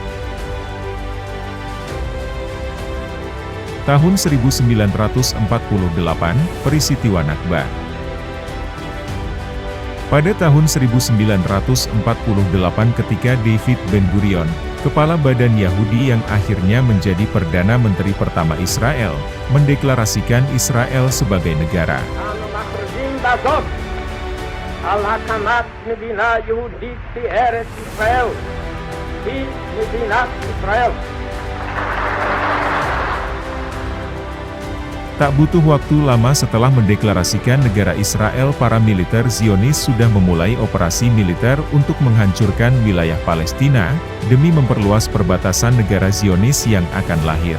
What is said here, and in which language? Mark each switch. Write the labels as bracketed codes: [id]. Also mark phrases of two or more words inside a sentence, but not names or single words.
[id] Tahun 1948, peristiwa Nakba. Pada tahun 1948 ketika David Ben-Gurion, kepala badan Yahudi yang akhirnya menjadi Perdana Menteri pertama Israel, mendeklarasikan Israel sebagai negara. [he] על-הקמת מדינה יהודית בארץ ישראל, היא מדינת ישראל. [id] Tak butuh waktu lama setelah mendeklarasikan negara Israel, para militer Zionis sudah memulai operasi militer untuk menghancurkan wilayah Palestina, demi memperluas perbatasan negara Zionis yang akan lahir.